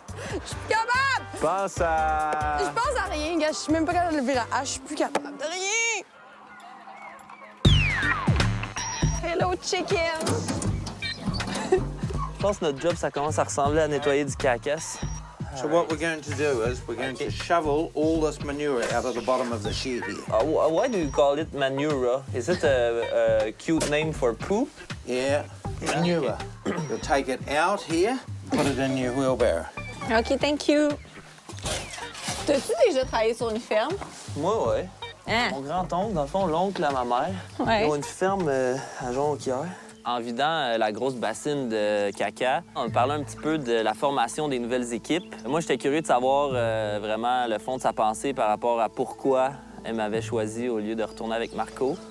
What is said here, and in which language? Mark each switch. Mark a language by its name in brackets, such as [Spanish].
[French] Je suis plus capable. Pense à... Je pense à rien, gars. Je suis même pas capable de lever la hache. Je suis plus capable de rien. [English] Hello, chicken. [French] Je pense que notre job, ça commence à ressembler à nettoyer du cacasse. [English] So what we're going to do is we're going to shovel all this manure out of the bottom of the shed here. Why do you call it manure? Is it a cute name for poo? Yeah, manure. You'll take it out here, put it in your wheelbarrow. OK, thank you. [French] T'as-tu déjà travaillé sur une ferme? Moi, ouais. Hein? Mon grand-oncle, dans le fond, l'oncle à ma mère, Ouais. ils ont une ferme à Jonquière. En vidant la grosse bassine de caca, on parlait un petit peu de la formation des nouvelles équipes. Moi, j'étais curieux de savoir vraiment le fond de sa pensée par rapport à pourquoi elle m'avait choisi au lieu de retourner avec Marco.